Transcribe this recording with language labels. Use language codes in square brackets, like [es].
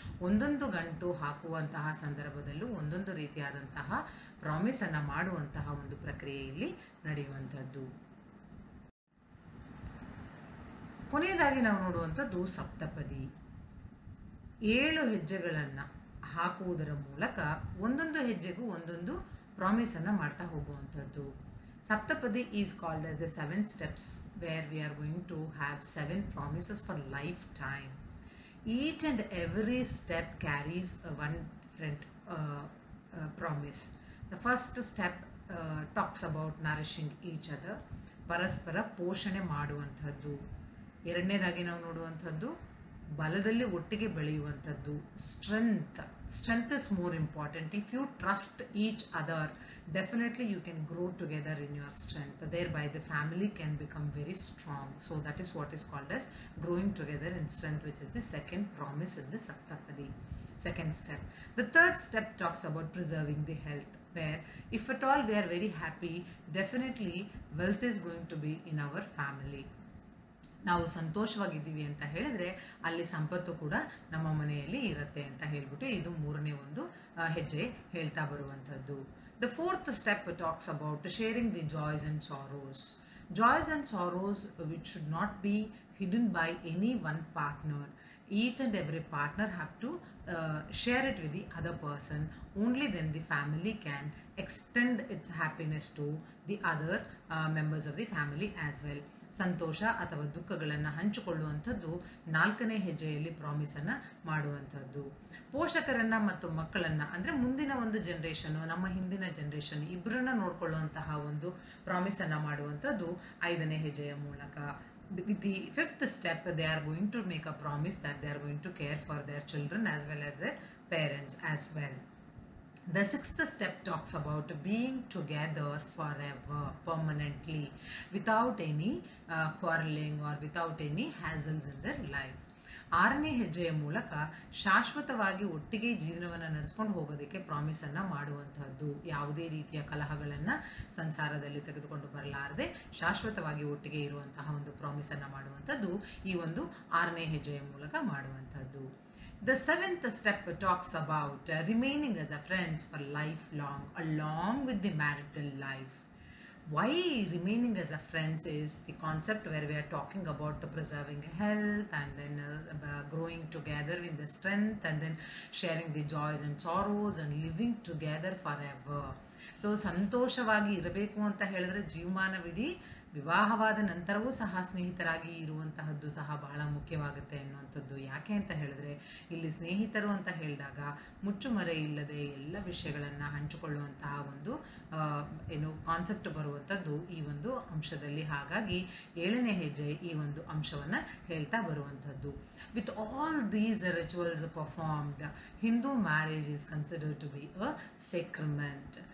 [kn] ಒಂದೊಂದು ಗಂಟು ಹಾಕುವಂತಹ ಸಂದರ್ಭದಲ್ಲೂ ಒಂದೊಂದು ರೀತಿಯಾದಂತಹ ಪ್ರಾಮಿಸನ್ನು ಮಾಡುವಂತಹ ಒಂದು ಪ್ರಕ್ರಿಯೆ ಇಲ್ಲಿ ನಡೆಯುವಂಥದ್ದು. ಕೊನೆಯದಾಗಿ ನಾವು ನೋಡುವಂಥದ್ದು ಸಪ್ತಪದಿ. 7 ಹೆಜ್ಜೆಗಳನ್ನು ಹಾಕುವುದರ ಮೂಲಕ ಒಂದೊಂದು ಹೆಜ್ಜೆಗೂ ಒಂದೊಂದು ಪ್ರಾಮಿಸನ್ನು ಮಾಡ್ತಾ ಹೋಗುವಂಥದ್ದು. [en] Saptapadi is called as the 7 steps where we are going to have 7 promises for lifetime. Each and every step carries one different promise. The first step talks about nourishing each other, [kn] ಪರಸ್ಪರ ಪೋಷಣೆ ಮಾಡುವಂಥದ್ದು. ಎರಡನೇದಾಗಿ ನಾವು ನೋಡುವಂಥದ್ದು ಬಲದಲ್ಲಿ ಒಟ್ಟಿಗೆ ಬೆಳೆಯುವಂಥದ್ದು. [en] Strength is more important. If you trust each other, definitely you can grow together in your strength. Thereby the family can become very strong. So that is what is called as growing together in strength, which is the second promise in the Saptapadi. Second step. The third step talks about preserving the health, where if at all we are very happy, definitely wealth is going to be in our family. [kn] ನಾವು ಸಂತೋಷವಾಗಿದ್ದೀವಿ ಅಂತ ಹೇಳಿದ್ರೆ ಅಲ್ಲಿ ಸಂಪತ್ತು ಕೂಡ ನಮ್ಮ ಮನೆಯಲ್ಲಿ ಇರುತ್ತೆ ಅಂತ ಹೇಳಿಬಿಟ್ಟು ಇದು ಮೂರನೇ ಒಂದು ಹೆಜ್ಜೆ ಹೇಳ್ತಾ ಬರುವಂಥದ್ದು. [en] The fourth step talks about sharing the joys and sorrows. Joys and sorrows which should not be hidden by any one partner. Each and every partner have to share it with the other person. Only then the family can extend its happiness to the other members of the family as well. [kn] ಸಂತೋಷ ಅಥವಾ ದುಃಖಗಳನ್ನು ಹಂಚಿಕೊಳ್ಳುವಂಥದ್ದು 4ನೇ ಹೆಜ್ಜೆಯಲ್ಲಿ ಪ್ರಾಮಿಸನ್ನು ಮಾಡುವಂಥದ್ದು. ಪೋಷಕರನ್ನು ಮತ್ತು ಮಕ್ಕಳನ್ನು ಅಂದರೆ ಮುಂದಿನ ಒಂದು ಜನ್ರೇಷನು, ನಮ್ಮ ಹಿಂದಿನ ಜನ್ರೇಷನ್ ಇಬ್ಬರನ್ನ ನೋಡ್ಕೊಳ್ಳುವಂತಹ ಒಂದು ಪ್ರಾಮಿಸನ್ನು ಮಾಡುವಂಥದ್ದು 5ನೇ ಹೆಜ್ಜೆಯ ಮೂಲಕ. [en] With the 5th step, they are going to make a promise that they are going to care for their children as well as their parents as well. The 6th step talks about being together forever, permanently, without any quarreling or without any hassles in their life. [kn] 6ನೇ ಹೆಜ್ಜೆಯ ಮೂಲಕ ಶಾಶ್ವತವಾಗಿ ಒಟ್ಟಿಗೆ ಜೀವನವನ್ನು ನಡೆಸ್ಕೊಂಡು ಹೋಗೋದಕ್ಕೆ ಪ್ರಾಮಿಸನ್ನು ಮಾಡುವಂಥದ್ದು. ಯಾವುದೇ ರೀತಿಯ ಕಲಹಗಳನ್ನು ಸಂಸಾರದಲ್ಲಿ ತೆಗೆದುಕೊಂಡು ಬರಲಾರದೆ ಶಾಶ್ವತವಾಗಿ ಒಟ್ಟಿಗೆ ಇರುವಂತಹ ಒಂದು ಪ್ರಾಮಿಸನ್ನು ಮಾಡುವಂಥದ್ದು ಈ ಒಂದು 6ನೇ ಹೆಜ್ಜೆಯ ಮೂಲಕ ಮಾಡುವಂಥದ್ದು. [en] The 7th step talks about remaining as a friends for lifelong along with the marital life. Why remaining as a friends is the concept where we are talking about preserving health and then growing together in the strength and then sharing the joys and sorrows and living together forever. [kn] So ಸಂತೋಷವಾಗಿ ಇರಬೇಕು ಅಂತ ಹೇಳಿದ್ರೆ ಜೀವಮಾನವಿಡೀ ವಿವಾಹವಾದ ನಂತರವೂ ಸಹ ಸ್ನೇಹಿತರಾಗಿ ಇರುವಂತಹದ್ದು ಸಹ ಬಹಳ ಮುಖ್ಯವಾಗುತ್ತೆ ಅನ್ನುವಂಥದ್ದು. ಯಾಕೆ ಅಂತ ಹೇಳಿದ್ರೆ ಇಲ್ಲಿ ಸ್ನೇಹಿತರು ಅಂತ ಹೇಳಿದಾಗ ಮುಚ್ಚುಮರೆ ಇಲ್ಲದೆ ಎಲ್ಲ ವಿಷಯಗಳನ್ನು ಹಂಚಿಕೊಳ್ಳುವಂತಹ ಒಂದು ಕಾನ್ಸೆಪ್ಟ್ ಬರುವಂಥದ್ದು ಈ ಒಂದು ಅಂಶದಲ್ಲಿ. ಹಾಗಾಗಿ 7ನೇ ಹೆಜ್ಜೆ ಈ ಒಂದು ಅಂಶವನ್ನು ಹೇಳ್ತಾ ಬರುವಂಥದ್ದು. [en] With all these rituals performed, Hindu marriage is considered to be a sacrament.